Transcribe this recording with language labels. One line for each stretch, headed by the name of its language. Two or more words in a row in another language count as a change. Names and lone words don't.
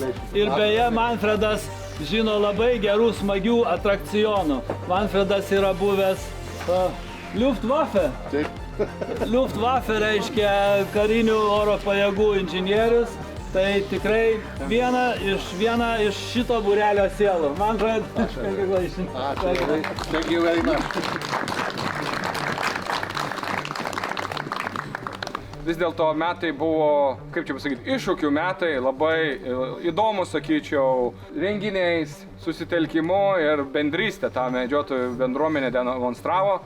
Lithuanian: Ir beje, Manfredas žino labai gerų, smagių atrakcionų. Manfredas yra buvęs Luftwaffe. Luftwaffe reiškia karinių oro pajėgų inžinierius. Tai tikrai viena iš šito būrelio sielų.
English: Manfred, congratulations. Thank you very much.
Lithuanian: Vis dėlto metai buvo, kaip čia pasakyti, iššūkių metai, labai įdomus, sakyčiau, renginiais, susitelkimu ir bendrystę tą medžiotojų bendruomenę demonstravo.